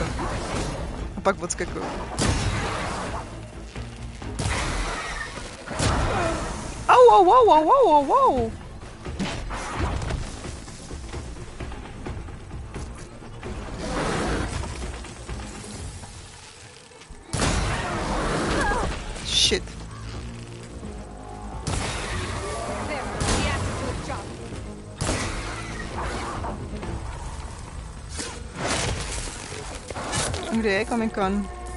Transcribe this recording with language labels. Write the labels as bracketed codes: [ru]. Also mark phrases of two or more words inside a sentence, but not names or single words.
[cs] A pak odskakuju. Au, au, au, au, au, au, au. Shit. Kde je Comic-Con?